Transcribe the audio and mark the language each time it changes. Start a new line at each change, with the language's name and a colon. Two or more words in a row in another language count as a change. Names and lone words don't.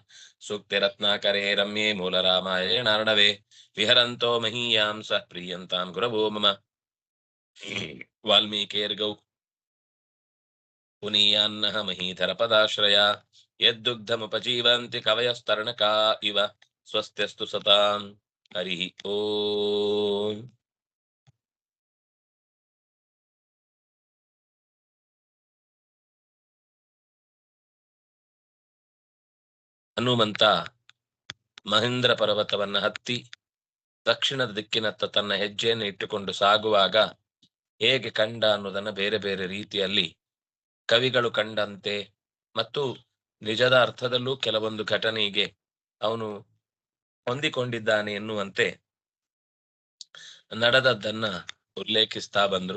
Sanskrit: सूक्तिरत्नाकरे रम्ये मूलरामायणार्णवे विहरन्तो महीयां सः प्रीयन्तां गुरवो मम। वाल्मीकिर्गौ पुनीयान्नः महीधरपदाश्रया यद्दुग्धमुपजीवन्ति कवयस्तरणका इव स्वस्त्यस्तु सतां हरिः ओम्।
Kannada: ಹನುಮಂತ ಮಹೇಂದ್ರ ಪರ್ವತವನ್ನ ಹತ್ತಿ ದಕ್ಷಿಣದ ದಿಕ್ಕಿನತ್ತ ತನ್ನ ಹೆಜ್ಜೆಯನ್ನು ಇಟ್ಟುಕೊಂಡು ಸಾಗುವಾಗ ಹೇಗೆ ಕಂಡ ಅನ್ನೋದನ್ನ ಬೇರೆ ಬೇರೆ ರೀತಿಯಲ್ಲಿ ಕವಿಗಳು ಕಂಡಂತೆ ಮತ್ತು ನಿಜದ ಅರ್ಥದಲ್ಲೂ ಕೆಲವೊಂದು ಘಟನೆಗೆ ಅವನು ಹೊಂದಿಕೊಂಡಿದ್ದಾನೆ ಎನ್ನುವಂತೆ ನಡೆದದ್ದನ್ನ ಉಲ್ಲೇಖಿಸ್ತಾ ಬಂದ್ರು.